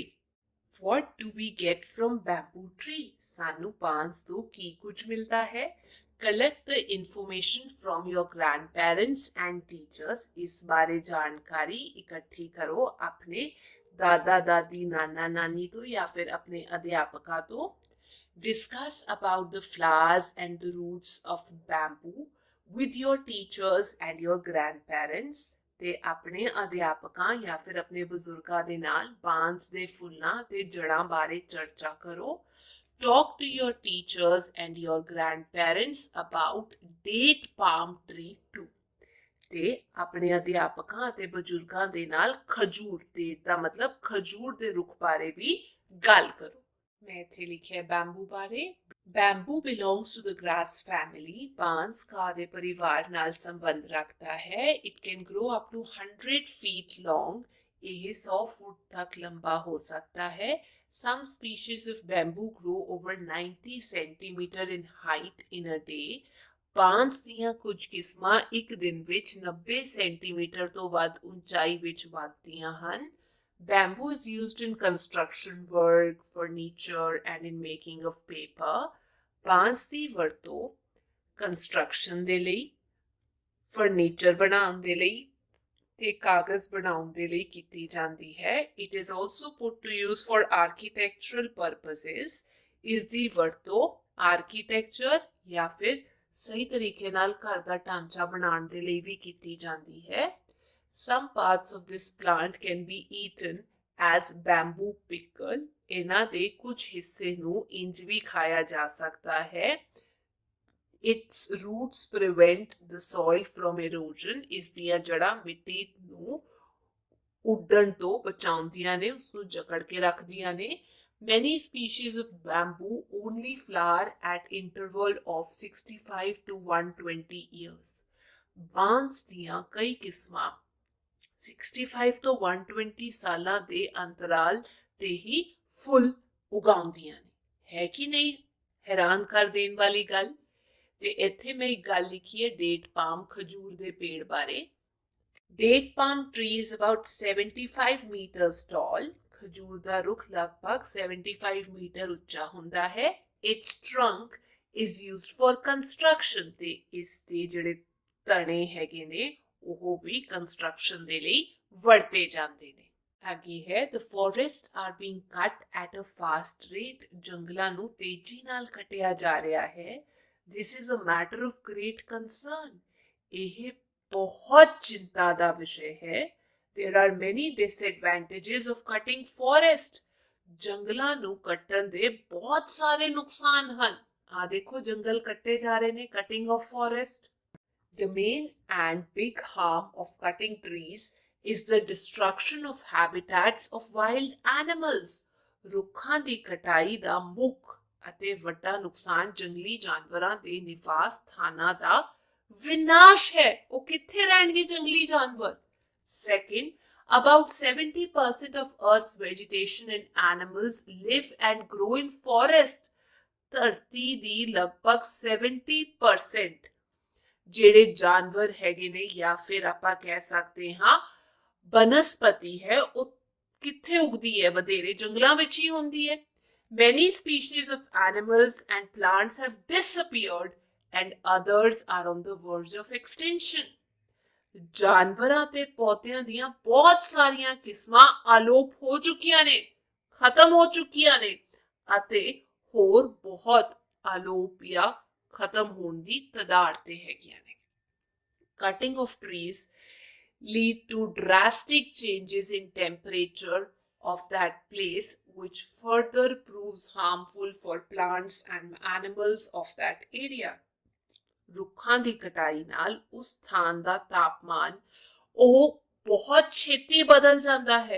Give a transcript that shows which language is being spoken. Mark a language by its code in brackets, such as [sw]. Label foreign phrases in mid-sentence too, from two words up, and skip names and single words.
[en] What do we get from bamboo tree? [pa] ਸਾਨੂੰ ਬਾਂਸ ਤੋਂ ਕੀ ਕੁਝ ਮਿਲਦਾ ਹੈ? [en] Collect the information from your grandparents and teachers. [pa] ਇਸ ਬਾਰੇ ਜਾਣਕਾਰੀ ਇਕੱਠੀ ਕਰੋ ਆਪਣੇ ਦਾਦਾ ਦਾਦੀ, ਨਾਨਾ ਨਾਨੀ ਤੋਂ ਜਾਂ ਫਿਰ ਆਪਣੇ ਅਧਿਆਪਕਾਂ ਤੋਂ। [en] Discuss about the flowers and the roots of bamboo with your teachers and your grandparents. [pa] ਤੇ ਆਪਣੇ ਅਧਿਆਪਕਾਂ ਜਾਂ ਫਿਰ ਆਪਣੇ ਬਜ਼ੁਰਗਾਂ ਦੇ ਨਾਲ ਬਾਂਸ ਦੇ ਫੁੱਲਾਂ ਤੇ ਜੜਾਂ ਬਾਰੇ ਚਰਚਾ ਕਰੋ। [en] Talk to your teachers and your grandparents about date palm tree too. [pa] ਤੇ ਆਪਣੇ ਅਧਿਆਪਕਾਂ ਅਤੇ ਬਜ਼ੁਰਗਾਂ ਦੇ ਨਾਲ ਖਜੂਰ, ਡੇਟ ਦਾ ਮਤਲਬ ਖਜੂਰ ਦੇ ਰੁੱਖ ਬਾਰੇ ਵੀ ਗੱਲ ਕਰੋ। ਮੈਂ ਇੱਥੇ ਲਿਖਿਆ ਬੈਂਬੂ ਬਾਰੇ। [en] Bamboo belongs to the grass family. [pa] ਬਾਂਸ ਘਾਹ ਦੇ ਪਰਿਵਾਰ ਨਾਲ ਸੰਬੰਧ ਰੱਖਦਾ ਹੈ। [en] It can grow up to 100 feet long. [pa] ਇਹ 100 ਫੁੱਟ ਤੱਕ ਲੰਬਾ ਹੋ ਸਕਦਾ ਹੈ। [en] Some species of bamboo grow over 90 centimeter in height in a day. [pa] ਬਾਂਸ ਦੀਆਂ ਕੁਝ ਕਿਸਮਾਂ ਇੱਕ ਦਿਨ ਵਿੱਚ 90 ਸੈਂਟੀਮੀਟਰ ਤੋਂ ਵੱਧ ਉਚਾਈ ਵਿੱਚ ਵੱਧਦੀਆਂ ਹਨ। [en] Bamboo is used in construction work, furniture, and in making of paper. [pa] ਬਾਂਸ ਦੀ ਵਰਤੋਂ ਕੰਸਟਰਕਸ਼ਨ ਦੇ ਲਈ, ਫਰਨੀਚਰ ਬਣਾਉਣ ਦੇ ਲਈ ਤੇ ਕਾਗਜ਼ ਬਣਾਉਣ ਦੇ ਲਈ ਕੀਤੀ ਜਾਂਦੀ ਹੈ। [en] It is also put to use for architectural purposes. [pa] ਇਸ ਦੀ ਵਰਤੋਂ ਆਰਕੀਟੈਕਚਰ ਜਾਂ ਫਿਰ ਸਹੀ ਤਰੀਕੇ ਨਾਲ ਘਰ ਦਾ ਢਾਂਚਾ ਬਣਾਉਣ ਦੇ ਲਈ ਵੀ ਕੀਤੀ ਜਾਂਦੀ ਹੈ। [en] Some parts of this plant can be eaten as bamboo pickle। [pa] ਇਹਨਾਂ ਦੇ ਕੁਝ ਹਿੱਸੇ ਨੂੰ ਇੰਜ ਵੀ ਖਾਇਆ ਜਾ ਸਕਦਾ ਹੈ। [en] Its roots prevent the soil from erosion। [pa] ਇਸ ਦੀਆਂ ਜੜ੍ਹਾਂ ਮਿੱਟੀ ਨੂੰ ਉੱਡਣ ਤੋਂ ਬਚਾਉਂਦੀਆਂ ਨੇ, ਉਸ ਨੂੰ ਜਕੜ ਕੇ ਰੱਖਦੀਆਂ ਨੇ। [en] Many species of bamboo only flower at interval of 65 to 120 years। [pa] ਬਾਂਸ ਦੀਆਂ ਕਈ ਕਿਸਮਾਂ 65 ਤੋਂ 120 ਸਾਲਾਂ ਦੇ ਅੰਤਰਾਲ ਤੇ ਹੀ ਫੁੱਲ ਉਗਾਉਂਦੀਆਂ ਨੇ। ਹੈ ਕਿ ਨਹੀਂ ਹੈਰਾਨ ਕਰ ਦੇਣ ਵਾਲੀ ਗੱਲ। ਤੇ ਇੱਥੇ ਮੈਂ ਇੱਕ ਗੱਲ ਲਿਖੀ ਹੈ [en] date palm [pa] ਖਜੂਰ ਦੇ ਪੇੜ ਬਾਰੇ। [en] Date palm tree is about 75 meters tall. [pa] ਖਜੂਰ ਦਾ ਰੁੱਖ ਲਗਭਗ 75 ਮੀਟਰ ਉੱਚਾ ਹੁੰਦਾ ਹੈ। [en] Its trunk is used for construction. [pa] ਤੇ ਇਸ ਦੇ ਜਿਹੜੇ ਤਣੇ ਹੈਗੇ ਨੇ ਉਹ ਵੀ ਕੰਸਟਰਕਸ਼ਨ ਦੇ ਲਈ ਵਰਤੇ ਜਾਂਦੇ ਨੇ। ਅੱਗੇ ਹੈ [en] the forests are being cut at a fast rate। [pa] ਜੰਗਲਾਂ ਨੂੰ ਤੇਜ਼ੀ ਨਾਲ ਕੱਟਿਆ ਜਾ ਰਿਹਾ ਹੈ। [en] This is a matter of great concern। [pa] ਇਹ ਬਹੁਤ ਚਿੰਤਾ ਦਾ ਵਿਸ਼ੇ ਹੈ। [en] There are many disadvantages of cutting forest। [pa] ਜੰਗਲਾਂ ਨੂੰ ਕੱਟਣ ਦੇ ਬਹੁਤ ਸਾਰੇ ਨੁਕਸਾਨ ਹਨ। ਆ ਦੇਖੋ ਜੰਗਲ ਕੱਟੇ ਜਾ ਰਹੇ ਨੇ, [en] cutting of forest। The main and big harm of cutting trees is the destruction of habitats of wild animals। [pa] ਰੁੱਖਾਂ ਦੀ ਕਟਾਈ ਦਾ ਮੁੱਖ ਅਤੇ ਵੱਡਾ ਨੁਕਸਾਨ ਜੰਗਲੀ ਜਾਨਵਰਾਂ ਦੇ ਨਿਵਾਸ ਸਥਾਨਾਂ ਦਾ ਵਿਨਾਸ਼ ਹੈ। ਉਹ ਕਿੱਥੇ ਰਹਿਣਗੇ ਜੰਗਲੀ ਜਾਨਵਰ। [en] Second, about 70% of Earth's vegetation and animals live and grow in forest। [pa] ਧਰਤੀ ਦੀ ਲਗਭਗ 70% ਜਿਹੜੇ ਜਾਨਵਰ ਹੈਗੇ ਨੇ ਜਾਂ ਫਿਰ ਆਪਾਂ ਕਹਿ ਸਕਦੇ ਹਾਂ ਬਨਸਪਤੀ ਹੈ, ਉਹ ਕਿੱਥੇ ਉਗਦੀ ਹੈ, ਵਧੇਰੇ ਜੰਗਲਾਂ ਵਿੱਚ ਹੀ ਹੁੰਦੀ ਹੈ। [en] Many species of animals and plants have disappeared and others are on the verge of extinction। [pa] ਜਾਨਵਰਾਂ ਤੇ ਪੌਦਿਆਂ ਦੀਆਂ ਬਹੁਤ ਸਾਰੀਆਂ ਕਿਸਮਾਂ ਅਲੋਪ ਹੋ ਚੁੱਕੀਆਂ ਨੇ, ਖਤਮ ਹੋ ਚੁੱਕੀਆਂ ਨੇ ਅਤੇ ਹੋਰ ਬਹੁਤ ਅਲੋਪ ਜਾਂ ਖਤਮ ਹੋਣ ਦੀ ਤਦਾਦ ਤੇ ਹੈਗੀਆਂ ਨੇ। [en] Cutting of trees lead to drastic changes in temperature of that place, which further proves harmful for plants and animals of that area। [pa] ਰੁੱਖਾਂ ਦੀ ਕਟਾਈ ਨਾਲ ਉਸ ਸਥਾਨ ਦਾ ਤਾਪਮਾਨ ਉਹ ਬਹੁਤ ਛੇਤੀ ਬਦਲ ਜਾਂਦਾ ਹੈ।